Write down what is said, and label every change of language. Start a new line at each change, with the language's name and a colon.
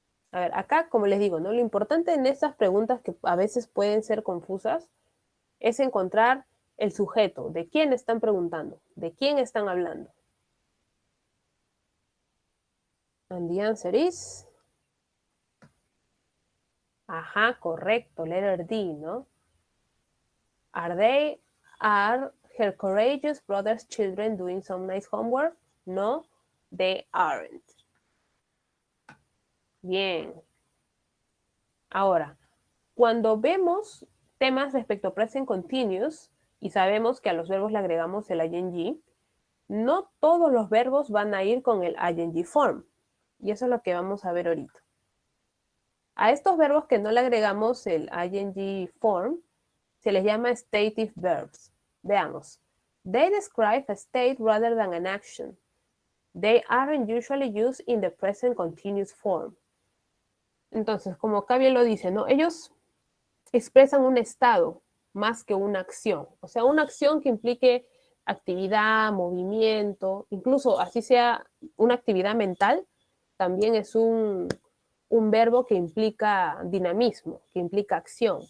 Spanish: A ver, acá, como les digo, ¿no? Lo importante en estas preguntas que a veces pueden ser confusas es encontrar el sujeto, de quién están preguntando, de quién están hablando.
English: And the answer is...
Spanish: Ajá, correcto,
English: letter D,
Spanish: ¿no?
English: Are her courageous brother's children doing some nice homework? No, they aren't.
Spanish: Bien. Ahora, cuando vemos temas respecto a present continuous y sabemos que a los verbos le agregamos el ing, no todos los verbos van a ir con el ing form. Y eso es lo que vamos a ver ahorita. A estos verbos que no le agregamos el ing form, se les llama stative verbs. Veamos.
English: They describe a state rather than an action. They aren't usually used in the present continuous form.
Spanish: Entonces, como acá bien lo dice, ¿no? Ellos expresan un estado más que una acción. O sea, una acción que implique actividad, movimiento, incluso así sea una actividad mental, también es un verbo que implica dinamismo, que implica acción.